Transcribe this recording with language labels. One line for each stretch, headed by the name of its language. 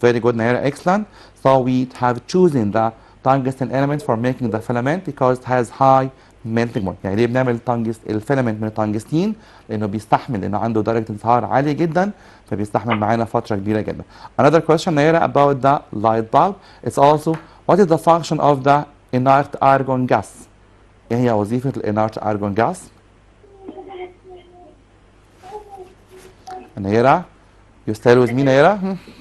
English: Very good, Nayera, excellent. So we have chosen the tungsten element for making the filament because it has high melting point.
Arabic: يعني ليه بنعمل الفيلامنت من التنجستين؟ لانه بيستحمل، لانه عنده درجه انصهار عاليه جدا، فبيستحمل معانا فتره كبيره جدا.
English: Another question, Nayera, about the light bulb. It's also what is the function of the inert argon gas?
Arabic: ايه هي وظيفه الانert
English: argon gas؟ Nayera, you still with me, Nayera?